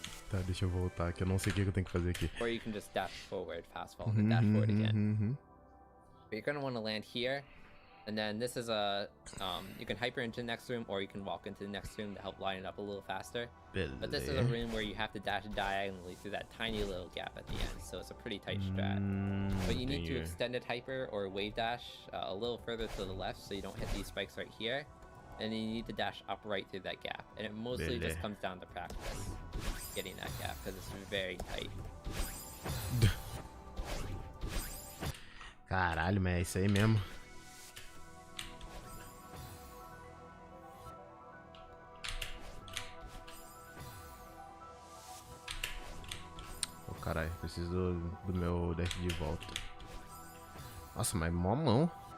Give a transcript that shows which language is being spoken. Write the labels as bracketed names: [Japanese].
[Portuguese] Tá, deixa eu voltar que eu não sei o que eu tenho que fazer aqui. [English] Or you can just dash forward, fast fall, and dash forward again. But you're gonna want to land here, and then this is a you can hyper into the next room, or you can walk into the next room to help line it up a little faster. But this is a room where you have to dash diagonally through that tiny little gap at the end, so it's a pretty tight strat. But you need to extend it hyper or wave dash a little further to the left so you don't hit these spikes right here. And then you need to dash up right through that gap. And it mostly just comes down to practice getting that gap because it's very tight. [Portuguese] Caralho, mas é isso aí mesmo. Oh, caralho, preciso do meu dash de volta. Nossa, mas mó mão.